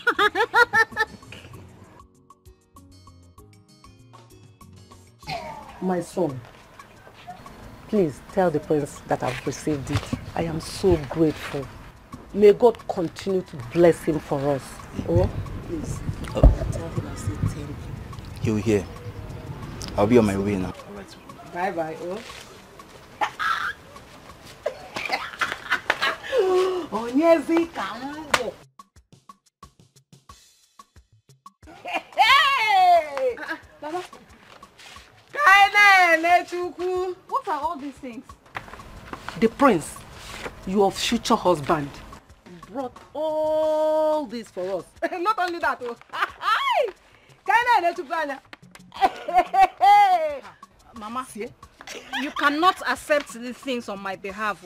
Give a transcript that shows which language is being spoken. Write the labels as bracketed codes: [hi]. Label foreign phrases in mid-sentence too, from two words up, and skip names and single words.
[en] My son, please tell the prince that I've received it. I am so grateful. May God continue to bless him for us. Oh, please. Tell him I say thank you. He'll hear. I'll be on my way now. Bye-bye, oh. Onyezi Kambo. Hey! Mama. What are all these things? The prince, your future husband, brought all this for us. Not only that, oh. Mama, you cannot accept these things on my behalf.